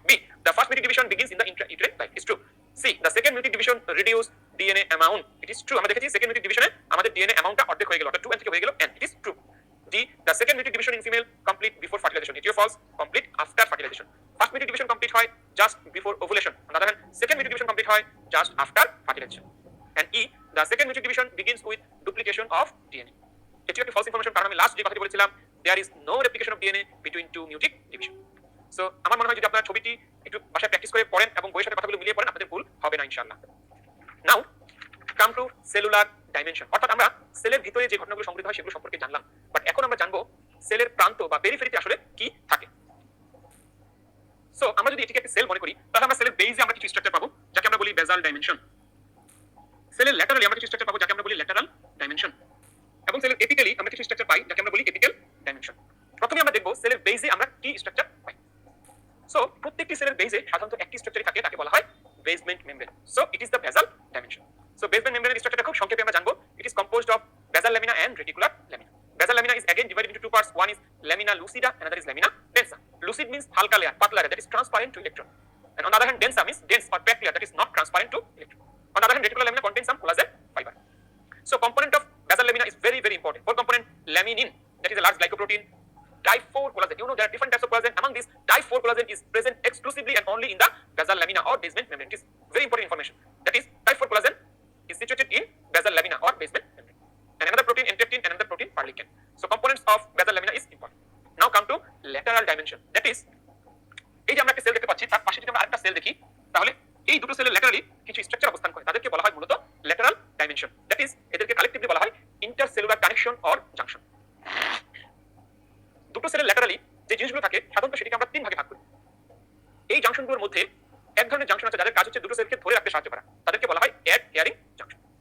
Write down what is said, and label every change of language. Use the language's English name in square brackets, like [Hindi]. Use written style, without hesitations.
[English] B, the first nucleic division begins in the intrauterine life, is true. C, the second nucleic division reduce DNA amount, it is true. [Bangla] আমরা দেখেছি second nucleic ডিভিশনে আমাদের DNA অ্যামাউন্টটা অর্ধেক হয়ে গেল, অর্থাৎ 2n থেকে হয়ে গেল n, [English] It is true. D, the second nucleic division in female complete before fertilisation, it is false, complete after fertilisation. First nucleic division complete হয় just before ovulation, on the other hand second nucleic division complete হয় just after fertilisation. And E, the second nucleic division begins with duplication of DNA. [Bangla] এটি একটি [English] false information, [Bangla] কারণ আমি last যে কথাটি বলেছিলাম [English] there is no replication of DNA between two nucleic division. [Bangla] So আমার মনে হয় যদি আপনারা ছবিটি একটু বাসায় প্র্যাকটিস করে পড়েন এবং বইয়ের সাথে কথাগুলো মিলিয়ে পড়েন, আপনাদের ভুল হবে না ইনশাআল্লাহ। নাও কাম টু সেলুলার ডাইমেনশন, অর্থাৎ আমরা সেলের ভিতরে যে ঘটনাগুলো সংঘটিত হয় সেগুলো সম্পর্কে জানলাম, বাট এখন আমরা জানবো সেলের প্রান্ত বা পেরিফেরিতে আসলে কি থাকে। সো আমরা যদি এটিকে একটি সেল মনে করি, তাহলে আমরা সেলের বেইজে আমরা কিছু স্ট্রাকচার পাবো যাকে আমরা বলি বেসাল ডাইমেনশন। সেলের ল্যাটারালি আমরা কিছু স্ট্রাকচার পাবো যাকে আমরা বলি ল্যাটারাল ডাইমেনশন, এবং সেলের এপিক্যালি আমরা কিছু স্ট্রাকচার পাই যাকে আমরা বলি এপিক্যাল ডাইমেনশন। প্রথমে আমরা দেখব সেলের বেইজে আমরা কি স্ট্রাকচার পাই। সো প্রত্যেকটি সেলের বেইজে সাধারণত একটি স্ট্রাকচারই থাকে, তাকে বলা হয় basement membrane. [English] So it is the basal dimension. [Bangla] So basement মেমব্রেনের স্ট্রাকচারটা খুব সংক্ষেপে আমরা জানবো। [English] It is composed of basal lamina and reticular lamina. Basal lamina is again divided into two parts. One is lamina lucida, another is lamina densa. Lucid means halka layer, patla layer that is transparent to electron. And on the other hand, densa means dense or packed layer that is not transparent to electron. On the other hand, reticular lamina contains some collagen fiber. So component of basal lamina is very very important. Core component laminin, that is a large glycoprotein. Type 4 collagen. You know there are different types of collagen. Among these, type 4 collagen is present exclusively and only in the basal lamina or basement membrane. It is very important information. That is, type 4 collagen is situated in basal lamina or basement membrane. And another protein entectin, another protein perlecan. So components of basal lamina is important. Now come to lateral dimension. [Bangla] That is, এই যে আমরা একটা sell দেখতে পাচ্ছি, তার পাশে যদি আমরা আরেকটা সেল দেখি, তাহলে এই দুটো সেলের ল্যাটারালি কিছু স্ট্রাকচার অবস্থান করে, তাদেরকে বলা হয় মূলত ল্যাটারাল ডাইমেনশন। দ্যাট ইজ, এদেরকে কালেক্টিভলি বলা হয় ইন্টারসেলুলার কানেকশন অর জাংশন। দুটো সেলের ল্যাটারালি যে জিনিসগুলো থাকে সাধারণত সেটিকে আমরা তিন ভাগে ভাগ করি। এই জাংশনগুলোর মধ্যে এক ধরনের জাংশন আছে যাদের কাজ হচ্ছে দুটো সেলকে ধরে রাখতে সাহায্য করা, তাদেরকে বলা হয় অ্যাডহেয়ারিং জাংশন।